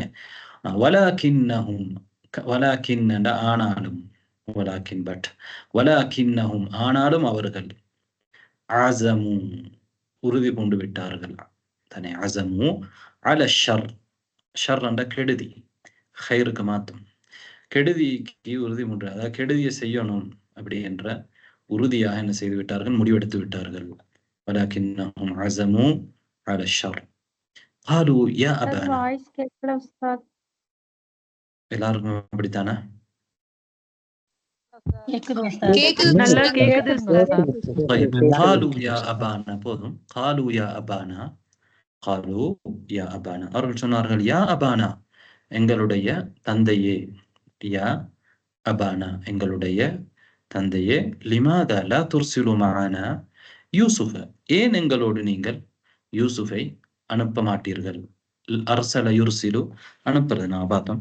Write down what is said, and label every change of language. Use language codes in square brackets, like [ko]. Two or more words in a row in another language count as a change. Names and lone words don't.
[ar] ولكنهم ولكن [ta] என்ற ஆனாலும், வலாக்கின் பட், வலாக்கின்னஹும் ஆனாலும் அவர்கள் அஸமு உறுதி பூண்டு விட்டார்கள் தானே. [ar] عزموا على الشر, [ta] ஷர் என்ற கெடுதி, ஹைருக்கு மாத்தும், கெடுதிக்கு உறுதி பூண்டு, அதாவது கெடுதியை செய்யணும் அப்படி என்ற உறுதியாக என்ன செய்து விட்டார்கள், முடிவெடுத்து விட்டார்கள். [ar] ولكنهم عزموا على الشر قالوا يا أبانا [ta] வாய்ஸ் கேட்கல உஸ்தாத். எல்லாருக்கும் அப்படித்தானே? கேக்குது நல்லா உஸ்தாத். கேக்குது உஸ்தாத். [ar] طيب قالوا يا أبانا [ta] போதும். [ar] قالوا يا أبانا قالوا يا أبانا [ta] அவர்கள் சொன்னார்கள் [ar] يا أبانا [ta] எங்களுடைய தந்தையே, [ar] يا أبانا [ta] எங்களுடைய தந்தையே, [ar] لماذا لا ترسل معنا يوسف [ta] ஏன் எங்களோடு நீங்கள் யூசுஃபை அனுப்ப மாட்டீர்கள்? [ar] أرسل يرسل [ta] அனுப்புறது நான் பார்த்தோம்.